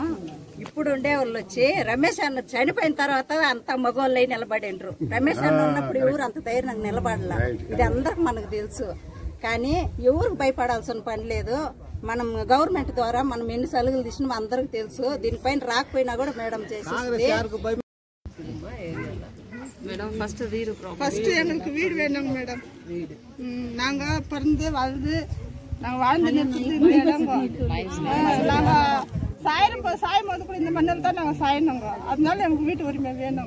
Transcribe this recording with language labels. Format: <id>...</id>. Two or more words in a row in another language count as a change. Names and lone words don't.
<te>ఇప్పుడు ఉండే వాళ్ళు వచ్చి రమేష్ అన్న చనిపోయిన తర్వాత అంత మగవాళ్ళు నిలబడిండ్రు. రమేష్ అన్న ఉన్నప్పుడు ఎవరు అంత ధైర్యంగా నిలబడాల, ఇది అందరికి మనకు తెలుసు. కానీ ఎవరికి భయపడాల్సిన పని లేదు. మనం గవర్నమెంట్ ద్వారా మనం ఎన్ని సలుగులు తీసినా అందరికి తెలుసు. దీనిపైన రాకపోయినా కూడా మేడం చేసేది.</te> <ta>ஃபர்ஸ்ட் எங்களுக்கு வீடு வேணும் மேடம். நாங்க பிறந்து வளர்ந்து நாங்க வாழ்ந்து நிறுத்தி இந்த இடம் நாங்க சாயும் போது கூட இந்த மண்ணில் தான் நாங்க சாயணுங்க. அதனால எங்களுக்கு வீட்டு உரிமை வேணும்.</ta>